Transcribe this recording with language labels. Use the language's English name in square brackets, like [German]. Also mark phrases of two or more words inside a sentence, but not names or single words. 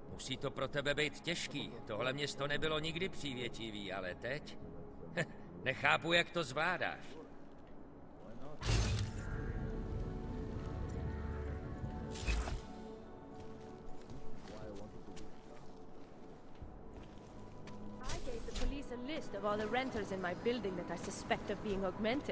[Czech] Musí to pro tebe být těžký. Tohle město nebylo nikdy přívětivý, ale teď? Nechápu, jak to zvládáš. [English] I gave the police a list of all the renters in my building that I suspect of being augmented.